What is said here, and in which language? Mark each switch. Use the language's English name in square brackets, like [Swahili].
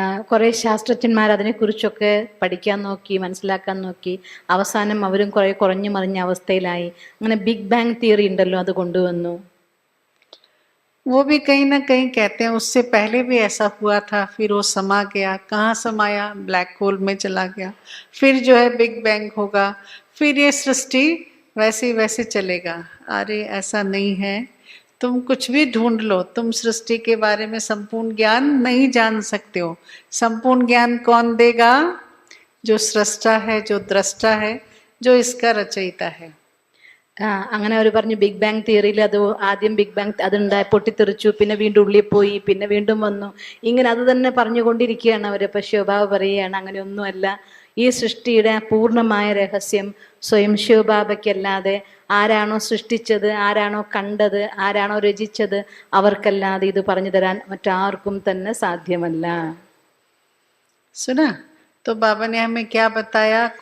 [Malayalam] കുറേ ശാസ്ത്രജ്ഞന്മാർ അതിനെക്കുറിച്ചൊക്കെ പഠിക്കാൻ നോക്കി, മനസ്സിലാക്കാൻ നോക്കി. അവസാനം അവരും കുറേ കുറഞ്ഞു മറിഞ്ഞ അവസ്ഥയിലായി. അങ്ങനെ ബിഗ് ബാങ് തിയറി ഉണ്ടല്ലോ, അത് കൊണ്ടുവന്നു. [Hindi] वो भी कहीं ना कहीं कहते हैं उससे पहले भी ऐसा हुआ था, फिर वो समा गया। कहाँ समाया? ब्लैक होल में चला गया। फिर जो है बिग बैंग होगा, फिर ये सृष्टि वैसे वैसे चलेगा। अरे ऐसा नहीं है, तुम कुछ भी ढूंढ लो, तुम सृष्टि के बारे में संपूर्ण ज्ञान नहीं जान सकते हो। संपूर्ण ज्ञान कौन देगा? जो सृष्टा है, जो दृष्टा है, जो इसका रचयिता है। [Malayalam] അങ്ങനെ അവർ പറഞ്ഞു ബിഗ് ബാങ് തിയറിയിൽ അത് ആദ്യം ബിഗ് ബാങ് അതുണ്ടായി, പൊട്ടിത്തെറിച്ചു, പിന്നെ വീണ്ടും ഉള്ളിൽ പോയി, പിന്നെ വീണ്ടും വന്നു. ഇങ്ങനെ അത് തന്നെ പറഞ്ഞുകൊണ്ടിരിക്കുകയാണ് അവർ. പക്ഷേ ശിവബാബ പറയുകയാണ്, അങ്ങനെയൊന്നുമല്ല. ഈ സൃഷ്ടിയുടെ പൂർണ്ണമായ രഹസ്യം സ്വയം ശിവബാബയ്ക്കല്ലാതെ, ആരാണോ സൃഷ്ടിച്ചത്, ആരാണോ കണ്ടത്, ആരാണോ രചിച്ചത്, അവർക്കല്ലാതെ ഇത് പറഞ്ഞു തരാൻ മറ്റാർക്കും തന്നെ സാധ്യമല്ല. [Hindi] सुना? तो बाबा ने हमें क्या बताया?